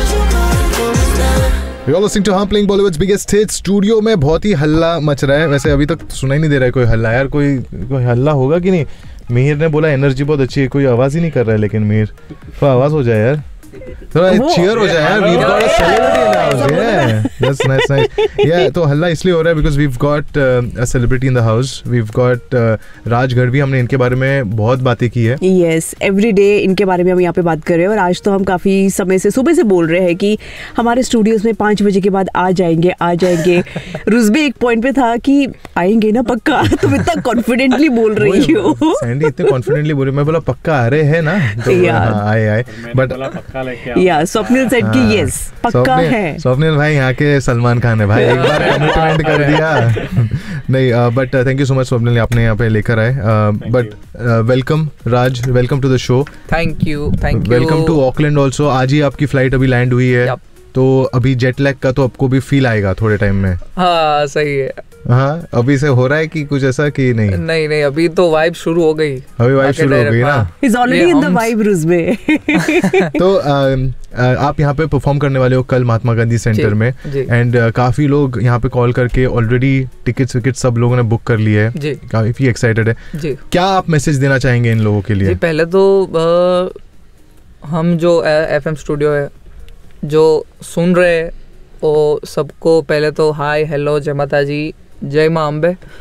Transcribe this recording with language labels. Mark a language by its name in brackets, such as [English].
[English] You're listening to Humpling, Bollywood's biggest hit. [Hindi] Studio में बहुत ही हल्ला मच रहा है. वैसे अभी तक सुना ही नहीं दे रहा है कोई हल्ला. यार कोई हल्ला होगा कि नहीं? मिहिर ने बोला एनर्जी बहुत अच्छी है, कोई आवाज ही नहीं कर रहा है. लेकिन मिहिर थोड़ा आवाज हो जाए यार, थोड़ा चीयर हो जाए यार. [English] We've got a celebrity in the house. Yeah, that's nice. Yeah, [Hindi] तो हल्ला इसलिए हो रहा है [English] because we've got a celebrity in the house. We've got Raj Garvi. [Hindi] हमने इनके बारे में बहुत बातें की है. [English] Yes, every day [Hindi] इनके बारे में हम यहाँ पे बात कर रहे हैं. और आज तो हम काफी समय से सुबह से बोल रहे हैं कि हमारे स्टूडियोज में 5 बजे के बाद आ जाएंगे. रुजबी एक पॉइंट पे था कि आएंगे ना पक्का. तुम इतना कॉन्फिडेंटली बोल रही हो. सैंडी इतने कॉन्फिडेंटली बोल रही है. मैं बोला पक्का आ रहे हैं ना. आए आए [English] but [Hindi] स्वप्निल सेड कि यस पक्का है. स्वप्निल भाई यहाँ के सलमान खान है भाई. एक बार कमिटमेंट कर दिया. नहीं [English] but thank you so much [Hindi] Swapnil, आपने यहाँ पे लेकर आए. [English] But welcome Raj, welcome to the show. Thank you. Welcome to Auckland also. [Hindi] आज ही आपकी फ्लाइट अभी लैंड हुई है. [English] yep. [Hindi] तो अभी जेट लैग का तो आपको भी फील आएगा थोड़े टाइम में. हाँ सही है. हाँ अभी से हो रहा है कि कुछ ऐसा कि नहीं? नहीं नहीं अभी तो वाइब शुरू हो गई. अभी वाइब शुरू हो गई ना. [English] He's already in the vibe Ruzbeh. [Hindi] तो आप यहाँ पे परफॉर्म करने वाले हो कल महात्मा गांधी सेंटर में. एंड काफी लोग यहाँ पे कॉल करके ऑलरेडी टिकट्स विकेट सब लोगों ने बुक कर लिए है. काफी एक्साइटेड है. क्या आप मैसेज देना चाहेंगे इन लोगों के लिए? पहले तो हम जो FM स्टूडियो है जो सुन रहे ओ सबको पहले तो हाय हेलो जय माता जी जय माँ अम्बे.